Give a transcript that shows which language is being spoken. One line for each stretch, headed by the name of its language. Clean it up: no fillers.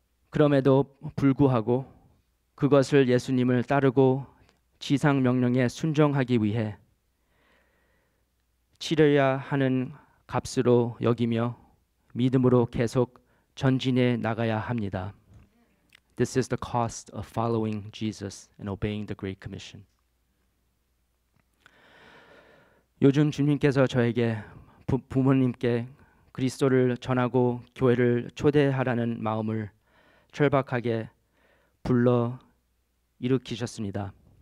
Korean: 그럼에도 불구하고 그것을 예수님을 따르고 지상 명령에 순종하기 위해 치러야 하는 값으로 여기며 믿음으로 계속 전진해 나가야 합니다.
English: This is the cost of following Jesus and obeying the Great Commission.
Korean: 요즘 주님께서 저에게 부모님께 그리스도를 전하고 교회를 초대하라는 마음을 철박하게 불러 일으키셨습니다.